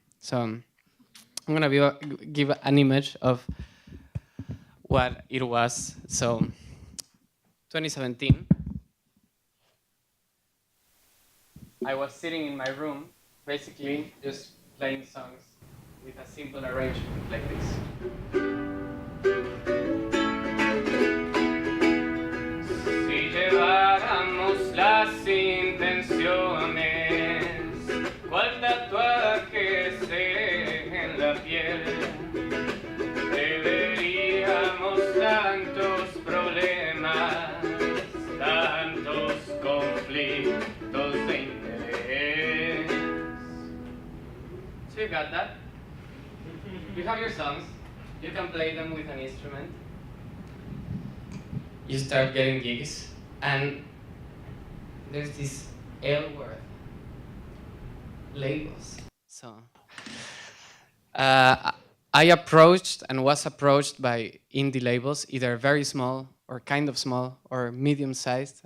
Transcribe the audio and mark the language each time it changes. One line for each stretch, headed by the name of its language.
English: So I'm gonna give an image of what it was. So 2017, I was sitting in my room, basically just playing songs with a simple arrangement like this.
Spanish: Si lleváramos las intenciones, cual tatuaje en la piel, deberíamos tantos problemas, tantos conflictos de interés.
English: So you got that? You have your songs, you can play them with an instrument. You start getting gigs, and there's this L word, labels. So I approached and was approached by indie labels, either very small or kind of small or medium-sized.